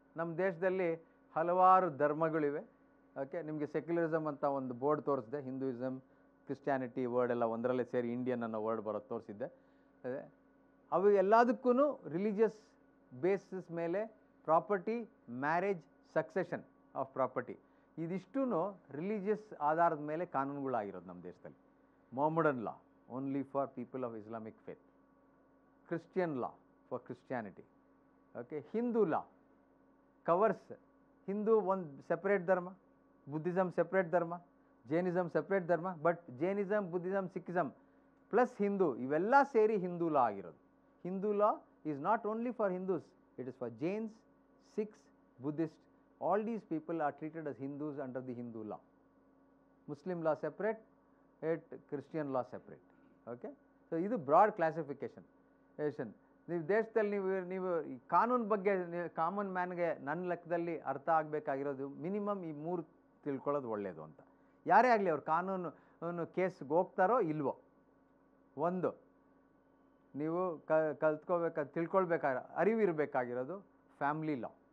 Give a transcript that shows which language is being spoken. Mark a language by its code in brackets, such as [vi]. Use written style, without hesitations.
[kn] ನಮ್ಮ ದೇಶದಲ್ಲಿ ಹಲವಾರು ಧರ್ಮಗಳಿವೆ. ಓಕೆ, ನಿಮಗೆ ಸೆಕ್ಯುಲರಿಸಮ್ ಅಂತ ಒಂದು ಬೋರ್ಡ್ ತೋರಿಸಿದೆ, ಹಿಂದೂಯಿಸಮ್, ಕ್ರಿಸ್ಟಿಯಾನಿಟಿ ವರ್ಡ್ ಎಲ್ಲ ಒಂದರಲ್ಲೇ ಸೇರಿ ಇಂಡಿಯನ್ ಅನ್ನೋ ವರ್ಡ್ ಬರೋದು ತೋರಿಸಿದ್ದೆ. ಅವು ಎಲ್ಲದಕ್ಕೂ ರಿಲಿಜಿಯಸ್ ಬೇಸಿಸ್ ಮೇಲೆ property, marriage, succession of property, ಇದಿಷ್ಟೂ religious ಆಧಾರದ ಮೇಲೆ ಕಾನೂನುಗಳಾಗಿರೋದು ನಮ್ಮ ದೇಶದಲ್ಲಿ. ಮೊಹಮ್ಮಡನ್ ಲಾ, [en] only for people of Islamic faith. Christian law for Christianity. Okay, Hindu law covers Hindu one separate dharma, Buddhism separate dharma, Jainism separate dharma, but Jainism, Buddhism, Sikhism plus Hindu [kn] ಇವೆಲ್ಲ ಸೇರಿ ಹಿಂದೂ ಲಾ ಆಗಿರೋದು. [en] Hindu law is not only for Hindus, it is for Jains, Sikhs, Buddhists. All these people are treated as Hindus under the Hindu law. Muslim law separate, Christian law separate. [kn] Okay, so ಇದು broad classification. ನೀವು ದೇಶದಲ್ಲಿ ನೀವು ಈ ಕಾನೂನು ಬಗ್ಗೆ common ಮ್ಯಾನ್ಗೆ ನನ್ನ ಲೆಕ್ಕದಲ್ಲಿ ಅರ್ಥ ಆಗಬೇಕಾಗಿರೋದು ಮಿನಿಮಮ್ ಈ 3 ತಿಳ್ಕೊಳ್ಳೋದು ಒಳ್ಳೆಯದು ಅಂತ. ಯಾರೇ ಆಗಲಿ ಅವ್ರು ಕಾನೂನು ಕೇಸ್ಗೆ ಹೋಗ್ತಾರೋ ಇಲ್ವೋ, ಒಂದು ನೀವು ತಿಳ್ಕೊಳ್ಬೇಕಾಗಿರೋ ಅರಿವಿರಬೇಕಾಗಿರೋದು ಫ್ಯಾಮಿಲಿ ಲಾ.